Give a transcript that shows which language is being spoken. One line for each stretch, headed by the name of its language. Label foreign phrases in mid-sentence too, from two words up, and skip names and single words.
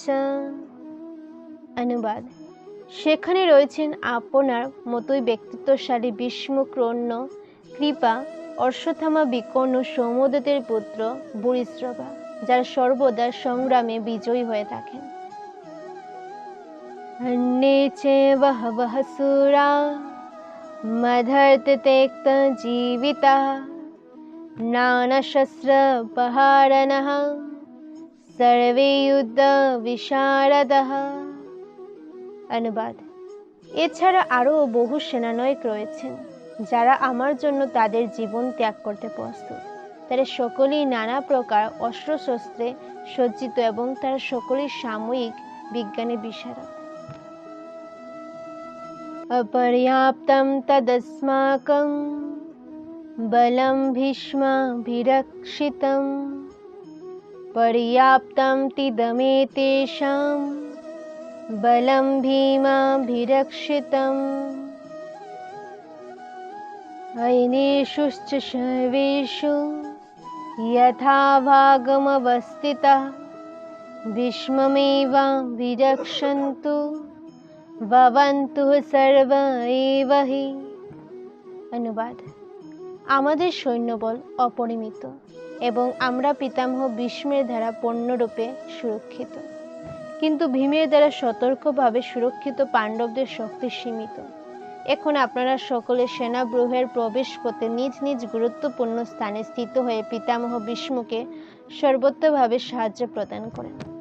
Bangla: অনুবাদ। সেখানে রয়েছেন আপনার মতোই ব্যক্তিত্বশালী ভীষ্ম, কর্ণ, কৃপা, অশ্বত্থামা, বিকর্ণ, সৌমদত্তের পুত্র ভূরিশ্রবা, যারা সর্বদা সংগ্রামে বিজয়ী হয়ে থাকেন।
Sanskrit: अन्ये च बहवः शूरा मदर्थत्यक्तजीविताः नानाशस्त्रपहारिणः सर्वे युद्धविशारदाः।
Bangla: অনুবাদ। এছাড়া আরও বহু সেনানায়ক রয়েছেন যারা আমার জন্য তাদের জীবন ত্যাগ করতে প্রস্তুত। তারা সকলেই নানা প্রকার অস্ত্রশস্ত্রে সজ্জিত এবং তারা সকলেই সাময়িক বিজ্ঞানে বিশারদ।
Sanskrit: অপর্যাপ্তং তদস্মাকং বলং ভীষ্মাভিরক্ষিতং পর্যাপ্তং তিদমেতেষাং বলং ভীমাভিরক্ষিতং। हैनेषुश्च सर्वेषु यथा भागमवस्थितः भीष्ममेवाभिरक्षन्तु भवन्तु सर्व एव हि।
Bangla: অনুবাদ: আমাদের সৈন্যবল অপরিমিত এবং আমরা পিতামহ ভীষ্মের দ্বারা পূর্ণরূপে সুরক্ষিত, কিন্তু ভীমের দ্বারা সতর্কভাবে সুরক্ষিত পাণ্ডবদের শক্তি সীমিত। এখন আপনারা সকলে সেনাব্যূহের প্রবেশ পথে নিজ নিজ গুরুত্বপূর্ণ স্থানে স্থিত হয়ে পিতামহ ভীষ্মকে সর্বতোভাবে সাহায্য প্রদান করেন।